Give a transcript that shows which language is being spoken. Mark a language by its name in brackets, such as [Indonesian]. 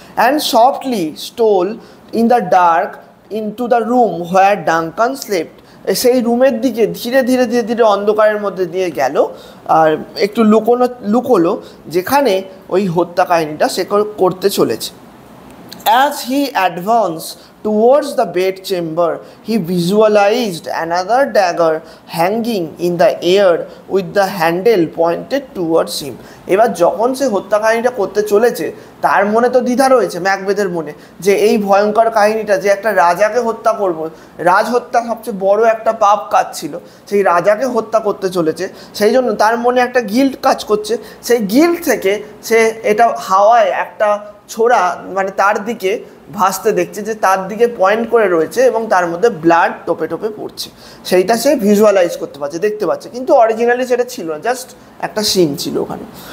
[English] and softly stole in the dark into the room where Duncan slept, [Bangla] সেই রুমের দিকে ধীরে ধীরে ধীরে ধীরে অন্ধকারের মধ্যে দিয়ে গেল আর একটু লুকোলো যেখানে ওই হত্যা কাহিনীটা সে করতে চলেছে। [English] As he advanced towards the bed chamber, he visualized another dagger hanging in the air with the handle pointed towards him. [Bangla] এবার যখন সে হত্যা কাহিনীটা করতে চলেছে, তার মনে তো দ্বিধা রয়েছে ম্যাকবেথের মনে, যে এই ভয়ঙ্কর কাহিনীটা, যে একটা রাজাকে হত্যা করব, রাজহত্যা সবচেয়ে বড় একটা পাপ কাজ ছিল, সেই রাজাকে হত্যা করতে চলেছে, সেই জন্য তার মনে একটা গিল্ট কাজ করছে। সেই গিল্ট থেকে সে এটা হাওয়ায় একটা ছোড়া মানে তার দিকে ভাসতে দেখছে, যে তার দিকে পয়েন্ট করে রয়েছে এবং তার মধ্যে ব্লাড টোপে টোপে পড়ছে, সেইটা সে ভিজুয়ালাইজ করতে পারছে, দেখতে পাচ্ছে, কিন্তু অরিজিনালি সেটা ছিল না, জাস্ট একটা সিন ছিল ওখানে।